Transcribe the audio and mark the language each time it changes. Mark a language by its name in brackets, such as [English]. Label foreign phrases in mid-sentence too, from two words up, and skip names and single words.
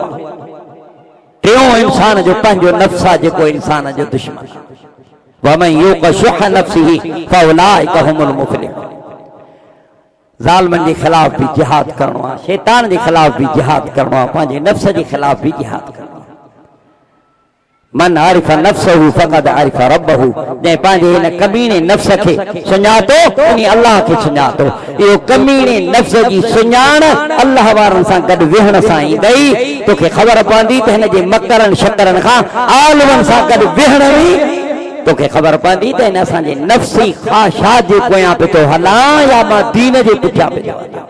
[Sindhi] टियों इंसान जो पंहिंजो नफ्स आहे जेको इंसान जो दुश्मन आहे। [Arabic] ومن يوق شح نفسه فأولئك هم المفلحون. [Sindhi] ज़ालिमनि जे ख़िलाफ़ भी जिहाद करणो आहे शैतान जे ख़िलाफ़ भी जिहाद करणो आहे पंहिंजे नफ्स जे ख़िलाफ़ भी जिहाद करणो आहे। [Arabic] من عرف نفسه فقد عرف ربه. [Sindhi] जंहिं पंहिंजे हिन कमीने नफ्स खे सुञातो उन अल्लाह खे सुञातो। इहो कमीने नफ्स जी सुञाण अल्लाह वारनि सां गॾु विहण सां ईंदई। तोखे ख़बर पवंदी त हिन जे मकरनि शकरनि खां आलमनि सां गॾु विहण में तोखे ख़बर पवंदी त हिन असांजे नफ्सी ख़्वाहिशात जे पोयां पियो थो हलां या मां दीन जे पुठियां पियो थो हलां।